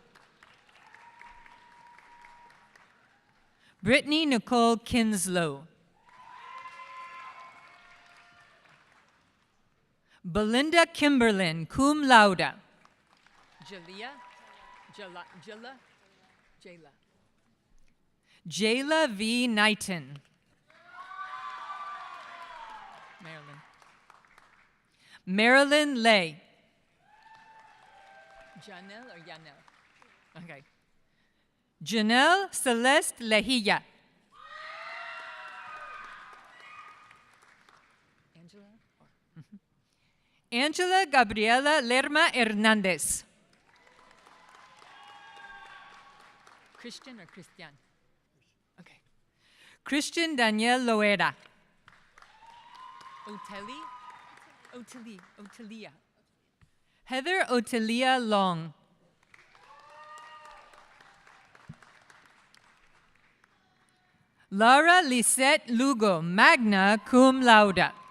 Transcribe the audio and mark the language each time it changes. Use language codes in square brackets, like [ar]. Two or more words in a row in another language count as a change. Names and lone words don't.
[en] Brittany Nicole Kinslow. Belinda Kimberlin, [la] cum laude. [en] Jayla V. Knighton. Marilyn Lay. Janelle or Yanel? Okay. Janelle Celeste Lejilla. Angela Gabriela Lerma Hernandez. Christian or Christian? Okay. Christian Daniel Loera. Otelia. Heather Otelia Long. Laura Lisette Lugo, [la] magna cum laude.